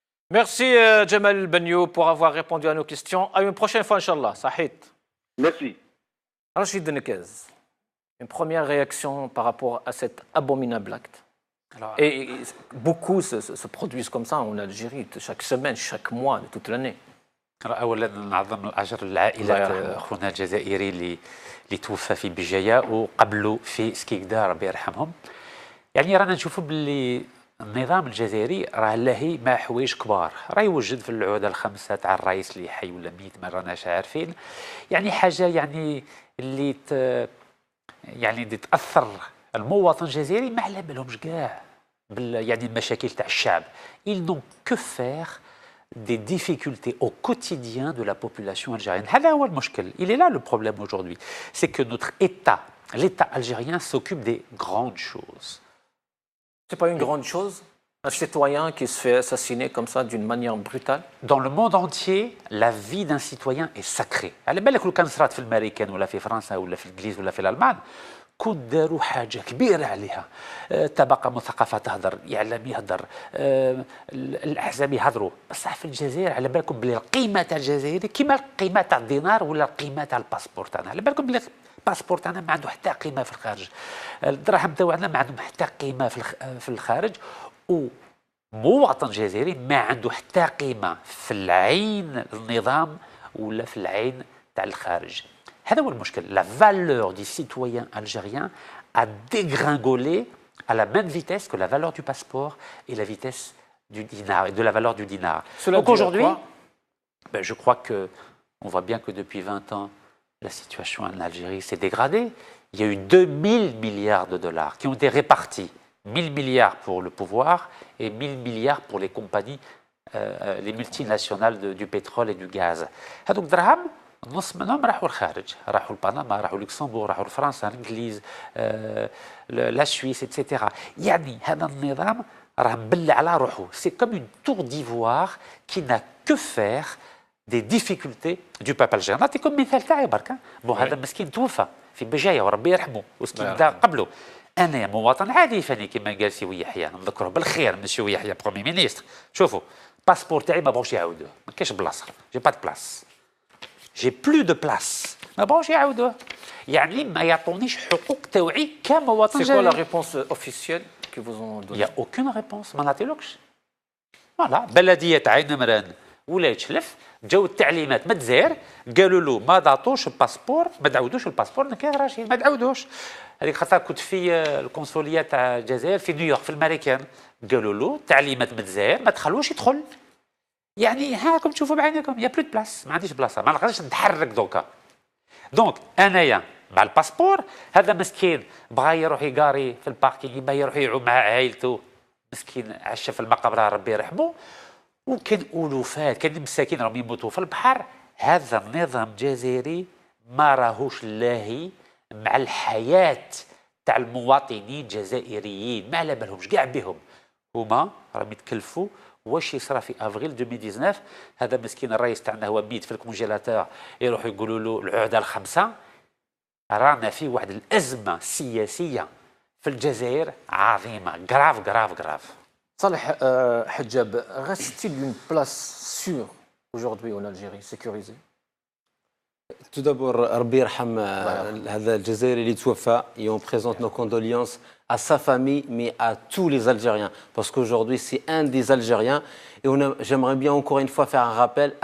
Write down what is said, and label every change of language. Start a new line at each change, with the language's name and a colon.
French: merci Jamel Benyoub pour avoir répondu à nos questions. À une prochaine fois, Inch'Allah. Sahit. Merci. Rachid Denekez, une première réaction par rapport à cet abominable acte. Alors, et beaucoup se produisent comme ça en Algérie, chaque semaine, chaque mois, toute l'année.
Arabic: اولا نعظم الاجر للعائلات اخونا الجزائري اللي توفى في بجايه وقبله في سكيكدا ربي يرحمهم. يعني رانا نشوفوا باللي النظام الجزائري راه لاهي مع حوايج كبار، راه يوجد في العهده الخمسه تاع الرئيس اللي حي ولا ميت ما راناش عارفين. يعني حاجه يعني اللي يعني اللي تاثر المواطن الجزائري ما على بالهمش كاع يعني المشاكل تاع الشعب.
French: Ils n'ont que faire des difficultés au quotidien de la population algérienne.
Arabic: هذا هو المشكل.
French: Il est là le problème aujourd'hui. C'est que notre État, l'État algérien s'occupe des grandes choses. C'est pas une grande chose? Un citoyen qui se fait assassiner comme ça d'une manière brutale? Dans le monde entier, la vie d'un citoyen est sacrée.
Arabic: على بالك لو كان صرات في الامريكان ولا في فرنسا ولا في الانجليز ولا في الالمان كون داروا حاجه كبيره عليها، طبقه مثقفه تهضر، اعلام يهضر، الاحزاب يهضروا، بصح في الجزائر على بالكم بلي القيمه تاع الجزائري كيما القيمه تاع الدينار ولا القيمه تاع الباسبور تاعنا، على بالكم بلي الباسبور تاعنا ما عنده حتى قيمه في الخارج، الدراهم تاعنا ما عندهم حتى قيمه في الخارج، ومواطن جزائري ما عنده حتى قيمه في العين النظام ولا في العين تاع الخارج. هذا هو المشكل.
French: La valeur du citoyen algérien a dégringolé à la même vitesse que la valeur du passeport et la vitesse du dinar, et de la valeur du dinar. Donc aujourd'hui, je crois qu'on voit bien que depuis 20 ans, la situation en Algérie s'est dégradée. Il y a eu 2000 milliards de dollars qui ont été répartis. 1000 milliards pour le pouvoir et 1000 milliards pour les compagnies, les multinationales du pétrole et du gaz.
Arabic: Donc, درهم نص منهم راحوا الخارج، راحوا البنما، راحوا لوكسمبورغ، راحوا لفرنسا، الانجليز، لا سويس etc. يعني هذا النظام راه مبلع على روحه.
French: C'est comme une tour d'ivoire qui n'a que faire des difficultés du peuple algérien.
Arabic: نعطيكم مثال تاعي برك. هذا مسكين توفى في بجايه وربي يرحمه، وسكين دا قبله. انا مواطن عادي فاني كما قال سي يحيى، نذكره بالخير مسيو يحيى برومي مينيستر. شوفوا باسبور تاعي ما بغوش يعاودوه، ما كاينش بلاصه،
French: جي با دو بلاص، جي بلو دو بلاص،
Arabic: ما بغوش يعاودوه. يعني ما يعطونيش حقوق تاوعي كمواطن جزائري. C'est quoi la réponse officielle que vous ont donnée? Il y a aucune réponse، ما نعطيلكش. فوالا بلديه عين مران ولايه شلف جاو التعليمات من الجزائر قالوا له ما تعطوش الباسبور، ما تعاودوش الباسبور نكاين راشي، ما تعاودوش. هذيك خاطر كنت في القنصليه تاع الجزائر في نيويورك في الامريكان، قالوا له تعليمات من الجزائر ما تخلوش يدخل. يعني هاكم تشوفوا بعينكم
French: يا بلو بلاص،
Arabic: ما عنديش بلاصه، ما نقدرش نتحرك دوكا. دونك انايا مع الباسبور، هذا مسكين بغى يروح يقاري في الباركينغ، يبغى يروح يعوم مع عائلته، مسكين عشا في المقبره ربي يرحمه. وكان الوفات، كان مساكين راهم يموتوا في البحر. هذا النظام الجزائري ما راهوش لاهي مع الحياه تاع المواطنين الجزائريين، ما على بالهمش كاع بهم. هما راهم يتكلفوا واش يصرى في افريل 2019. هذا مسكين الرئيس تاعنا هو ميت في الكونجيلاتور، يروحوا يقولوا له العهده الخمسه. رانا في واحد الازمه سياسيه في الجزائر عظيمه، غراف.
French: Saleh Hadjab, reste-t-il une place sûre aujourd'hui en Algérie, sécurisée? Tout d'abord,
Arabic: Rabbi Yarham هذا الجزائري اللي توفى,
French: et on présente nos condoléances à sa famille, mais à tous les Algériens. Parce qu'aujourd'hui, c'est un des Algériens. Et j'aimerais bien encore une fois faire un rappel.